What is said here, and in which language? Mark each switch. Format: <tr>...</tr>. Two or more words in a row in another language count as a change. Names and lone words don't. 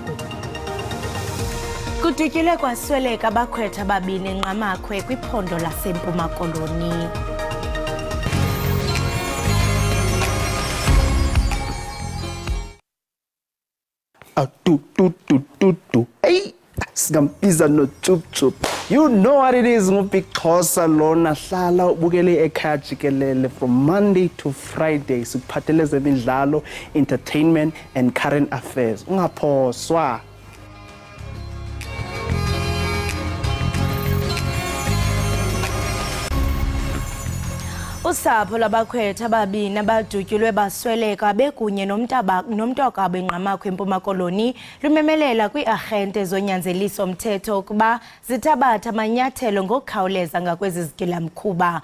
<xh>Kututyule kwasweleka bakhwetha babini enqamakhwe kwiphondo laseMpuma Koloni. Hey, singambiza no chup.</xh> <en>You know what it is,</en> <xh>ngubixhosa lona hlala ubukele Ekhaya Jikelele</xh> <en>from Monday to Friday</en> <xh>sikuphathele zemidlalo,</xh> <en>entertainment and current affairs.</en> <xh>Ungaphoswa. Usapho labakhwetha ababini abadutyulwe basweleka bekunye nomntaka benqamakhwe eMpuma Koloni lumemelela kwiarhente zonyanzeliso mthetho ukuba zithabatha amanyathelo ngokukhawuleza ngakwezi zigilamkhuba.</xh>